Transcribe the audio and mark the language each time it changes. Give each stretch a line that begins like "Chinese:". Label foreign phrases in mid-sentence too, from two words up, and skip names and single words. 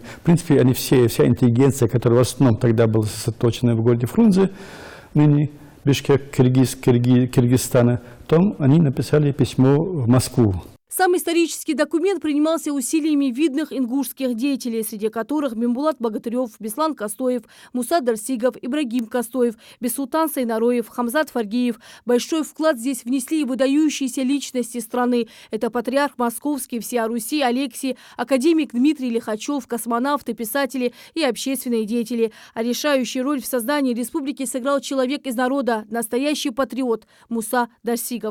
Russian: В принципе, они вся интеллигенция, которая в основном тогда была сосредоточена в городе Фрунзе, ныне Бишкек, Киргизстана, потом они написали письмо в Москву. Сам исторический документ принимался усилиями видных ингушских деятелей, среди которых Бимбулат Богатырев, Беслан Костоев, Муса Дарсигов, Ибрагим Костоев, Бесултан Сайнароев, Хамзат Фаргиев. Большой вклад здесь внесли и выдающиеся личности страны. Это патриарх Московский, всея Руси Алексий, академик Дмитрий Лихачев, космонавты, писатели и общественные деятели. А решающую роль в создании республики сыграл человек из народа, настоящий патриот Муса Дарсигов.